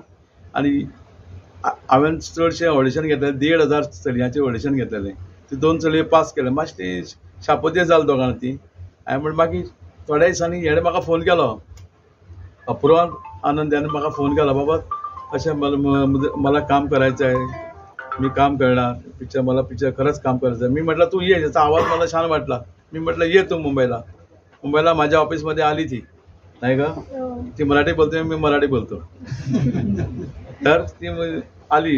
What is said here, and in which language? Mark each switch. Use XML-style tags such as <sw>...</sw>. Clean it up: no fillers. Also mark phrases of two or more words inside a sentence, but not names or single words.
<kok>आनी हांवें चडशे ऑडिशन घेतलेलें 1,500 चलयांचें ऑडिशन घेतलेलें. ती 2 चलयो पास केले. मातशी ती शापोती जाली दोगांना ती. हांवें म्हणलें मागीर थोड्या दिसांनी हेणें म्हाका फोन केलो, अपूर्वा आनंद याने म्हाका फोन केला,</kok> <mr>बाबा अशें मला काम करायचं आहे, मी काम करणार पिक्चर, मला पिक्चर खरंच काम करायचं आहे. मी म्हटलं तू ये, याचा आवाज मला छान वाटला. मी म्हटलं ये तू मुंबईला माझ्या ऑफिसमध्ये आली ती, नाही का, ती मराठी बोलते, मी मराठी बोलतो. तर ती आली.</mr>